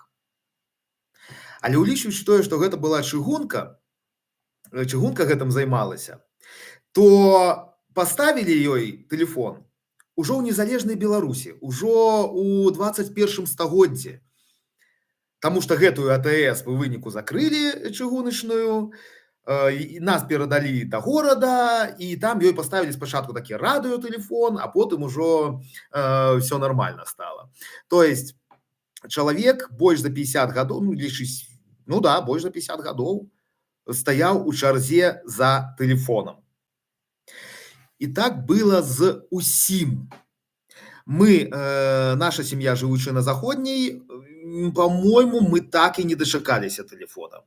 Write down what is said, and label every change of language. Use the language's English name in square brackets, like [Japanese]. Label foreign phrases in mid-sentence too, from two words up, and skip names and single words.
[Belarusian] Але ўлічваючы тое, што гэта была чыгунка гэтым займалася, то паставілі ёй тэлефон ужо ў незалежнай Беларусі, ужо ў 21 стагоддзі. Таму што гэтую АТС па выніку закрылі чыгуначную, нас перадалі да горада, і там ёй паставілі спачатку такі радыётэлефон, а потым ужо [Russian] все нормально стало. То есть [Belarusian] чалавек больш за 50 гадоў, больш за 50 гадоў стаяў у чарзе за тэлефонам. І так было з усім. Наша сям'я, жывучая на заходняй, по-моему, мы так і не дачакаліся тэлефона.